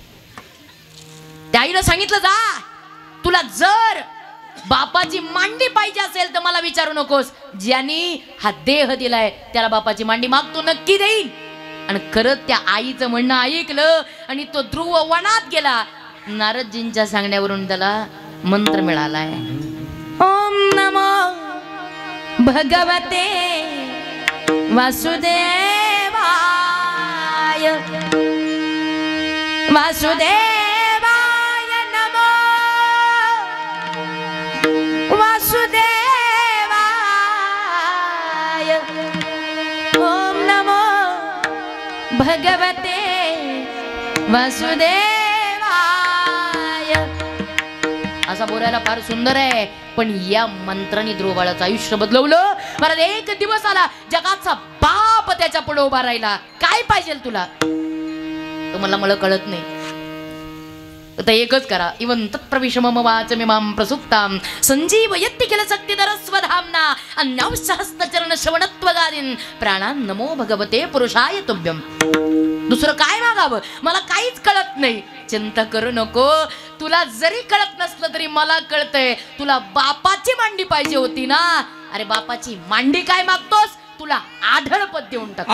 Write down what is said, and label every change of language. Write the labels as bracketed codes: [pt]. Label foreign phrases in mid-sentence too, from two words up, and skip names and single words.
[mr] त्या आईनं सांगितलं, जा, तुला जर बापाची मांडी पाहिजे असेल तर मला विचारू नकोस. ज्यांनी हा देह दिलाय त्याला बापाची मांडी मागतो नक्की देईन. आणि खरंच त्या आईचं म्हणणं ऐकलं आणि तो ध्रुव वनात गेला. नारदजींच्या सांगण्यावरून त्याला मंत्र मिळालाय. [sa] ओम नमो भगवते वासुदेवाय वासुदेवाय नमो वासुदेवाय ओम नमो भगवते वासुदेवाय. [mr] असा बोलायला फार सुंदर आहे, पण या मंत्राने ध्रुव बाळाचं आयुष्य बदलवलं. मला एक दिवस आला जगाचा बाप त्याच्या पुढे उभा राहिला. काय पाहिजे तुला? तुम्हाला मला कळत नाही तर एकच करा. [sa] इवन तत्प्रविशमम वाचमिमां प्रसुप्तां संजीवयत्ति किल शक्तिधरस्वधाम्ना अन्यांशहस्तचरण श्रवणत्वगादीन् प्राणान् नमो भगवते पुरुषाय तुभ्यं. [mr] दुसरं काय मागावं? मला काहीच कळत नाही. चिंता करू नको. तुला जरी कळत नसलं तरी मला कळतंय. तुला बापाची मांडी पाहिजे होती ना. अरे बापाची मांडी काय मागतोस? तुला आढळपद देऊन टाक.